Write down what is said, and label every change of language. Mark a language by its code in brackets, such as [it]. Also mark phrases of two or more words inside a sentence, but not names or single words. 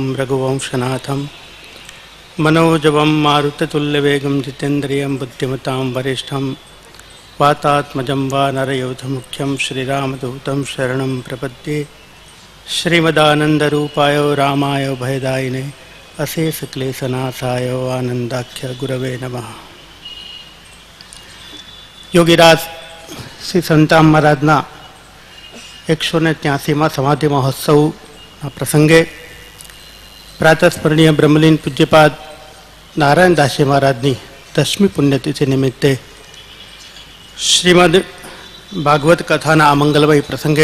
[sa] રઘુવંશનાથમ मनोजवं मारुततुल्यवेगं जितेन्द्रियं बुद्धिमतां वरिष्ठं वातात्मजं वा नरयोधमुख्यं श्रीरामदूतं शरणं प्रपद्ये श्रीमदानन्दरूपाय रामाय भयदायिने अशेषक्लेशनाशाय आनन्दाख्य गुरवे नमः. [gu] योगीराज श्री संताम महाराजना 183માં સમાધિ મહોત્સવના પ્રસંગે પ્રાતસ્મરણીય બ્રહ્મલીન પૂજ્યપાદ નારાયણદાસજી મહારાજની 10મી પુણ્યતિથિ નિમિત્તે શ્રીમદ ભાગવત કથાના આ મંગલમય પ્રસંગે